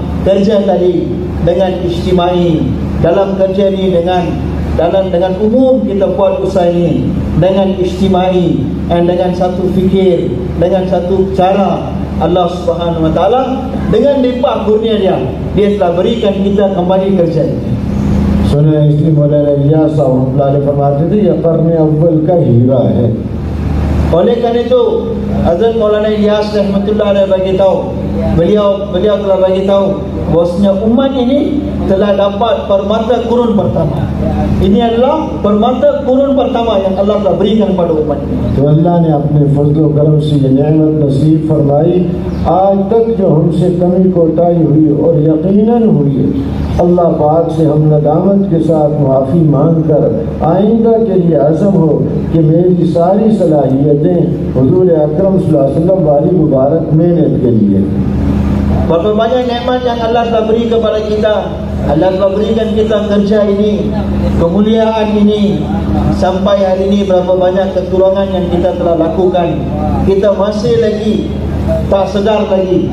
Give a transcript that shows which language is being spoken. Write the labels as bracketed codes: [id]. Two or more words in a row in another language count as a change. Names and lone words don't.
[ms] Kerja tadi dengan ijtimai, dalam kerja ini dengan umum kita buat usaha ini dengan ijtimai dan dengan satu fikir, dengan satu cara. Allah Subhanahu wa taala dengan limpah kurnia dia telah berikan kita kembali kerja ini. [ur] سنے اس لیے مولانا الیاس [ar] رحمة الله عليه [ur] فرماتے تھے یہ قرن اول کا ہیرا ہے. [ms] Oleh kerana itu Hazrat Maulana Ilyas [ar] رحمة الله عليه [ms] bagi tahu, beliau telah bagi tahu bahwasanya umat ini telah dapat permata kurun pertama. Ini adalah permata kurun pertama yang Allah telah berikan kepada umat ini. [ur] تو اللہ نے اپنے فضل و کرم سے یہ نعمت نصیب فرمائی. آج تک جو ہم سے کمی کوتاہی ہوئی اور یقیناً ہوئی ہے، اللہ پاک سے ہم ندامت کے ساتھ معافی مانگ کر آئندہ کے لیے عزم ہو کہ میری ساری صلاحیتیں حضور اکرم [ar] صلى الله عليه وسلم [ur] والی مبارک محنت کے لیے. [ms] Berapa banyak nikmat yang Allah telah beri kepada kita. Allah telah berikan kita kerja ini, kemuliaan ini. Sampai hari ini berapa banyak kekurangan yang kita telah lakukan. Kita masih lagi tak sedar lagi.